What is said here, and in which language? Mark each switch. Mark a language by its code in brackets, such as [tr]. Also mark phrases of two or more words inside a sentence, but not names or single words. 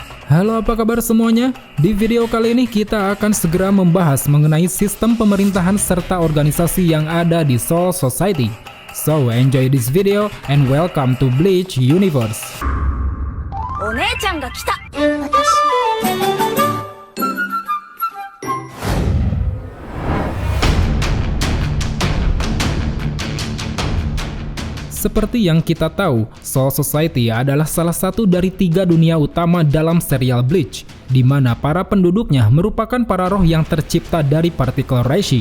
[id] Halo, apa kabar semuanya? Di video kali ini kita akan segera membahas mengenai sistem pemerintahan serta organisasi yang ada di Soul Society. [en] So, enjoy this video and welcome to Bleach Universe. [ja] お姉ちゃんが来た。 [id] Seperti yang kita tahu, Soul Society adalah salah satu dari 3 dunia utama dalam serial Bleach, di mana para penduduknya merupakan para roh yang tercipta dari partikel Reishi.